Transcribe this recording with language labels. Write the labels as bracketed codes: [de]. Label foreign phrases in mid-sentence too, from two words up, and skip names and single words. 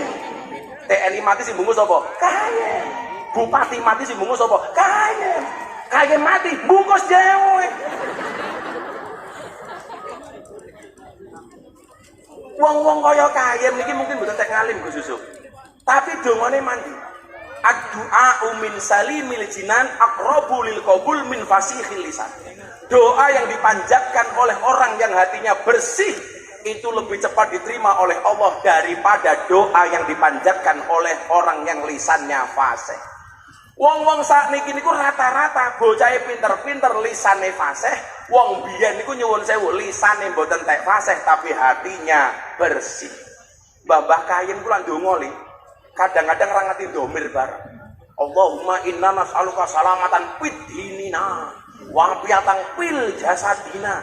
[jv] TNI mati sing bungkus sapa? Kain. Bupati mati sing bungkus sapa? Kain. Kain mati bungkus dhewe. Wong-wong kaya kayen niki mungkin mboten tek ngalim Gus Yusuf. Tapi dongane mandi. [ar] الدعاء من سليم الجنان أقرب للقبول من فصيح اللسان. [id] Doa yang dipanjatkan oleh orang yang hatinya bersih itu lebih cepat diterima oleh Allah daripada doa yang dipanjatkan oleh orang yang lisannya fasih. [jv] Wong-wong sakniki niku rata-rata bocahe pinter-pinter lisane fasih. Wong biyen niku nyuwun sewu lisane mboten tek fasih tapi [id] hatinya bersih. [jv] Mbah Kayin kula ndonga li. Kadang-kadang ra ngerti domir bareng. [ar] اللهم إنا نسألك سلامة في ديننا وعافية في جسدنا.